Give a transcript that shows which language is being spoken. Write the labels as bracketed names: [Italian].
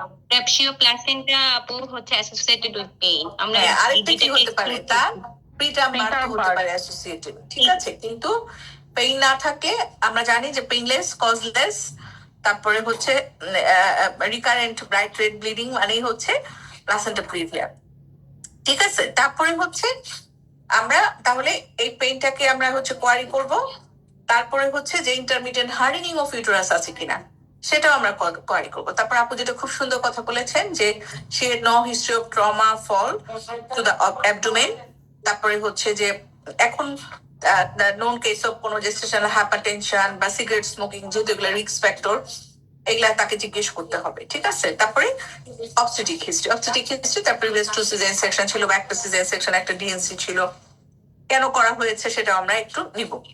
[English] Preptio placenta [Bangla] আপু হচ্ছে [English] associated with pain. [Bangla] আমরা আরেকটা কি হতে পারে, তার প্রিটার্ম বার্থ হতে পারে অ্যাসোসিয়েটেড। ঠিক আছে, কিন্তু পেইন না থাকে, আমরা জানি যে পেইনলেস, কজলেস, তারপরে হচ্ছে রিকারেন্ট ব্রাইট রেড ব্লিডিং মানেই হচ্ছে প্লাসেন্টা প্রিভিয়া। ঠিক আছে, তারপরে হচ্ছে আমরা তাহলে এই পেইনটাকে আমরা হচ্ছে কোয়ারি করব। তারপরে হচ্ছে যে ইন্টারমিডিয়েন্ট হার্ডেনিং অফ ইউটেরাস আছে কিনা সেটাও আমরা কোয়ারি করবো। তারপর আপু যেটা খুব সুন্দর কথা বলেছেন যে [English] she had no history of trauma fall to the abdomen. [Bangla] তারপরে হচ্ছে যে এখন নোন কেস অফ কোনো জেস্টেশনাল হাইপারটেনশন বা সিগারেট স্মোকিং, যেহেতু এগুলো রিস্ক ফ্যাক্টর, এগুলা তাকে জিজ্ঞেস করতে হবে। ঠিক আছে, তারপরে অবস্টেটিক হিস্ট্রি, তার প্রিভিয়াস 2 সিজারিয়ান সেকশন ছিল বা একটা সিজারিয়ান সেকশন, একটা ডিএনসি ছিল, কেন করা হয়েছে সেটা আমরা একটু নিব।